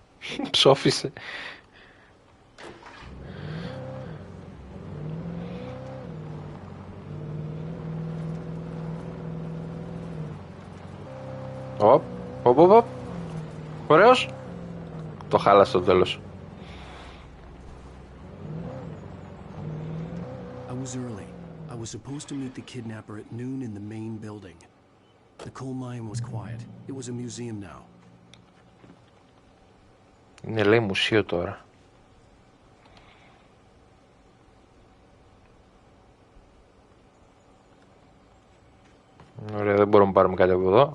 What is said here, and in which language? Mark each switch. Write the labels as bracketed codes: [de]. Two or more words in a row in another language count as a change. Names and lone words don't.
[el] Ψόφισε. Οπ. Ωραίος. Το χάλασε στο τέλος. [en] I was early. I was supposed to meet the kidnapper at noon in the main building. The coal mine was quiet. It was a museum now. [el] Είναι λέει μουσείο τώρα. Ωραία, δεν μπορούμε να πάρουμε κάτι από εδώ.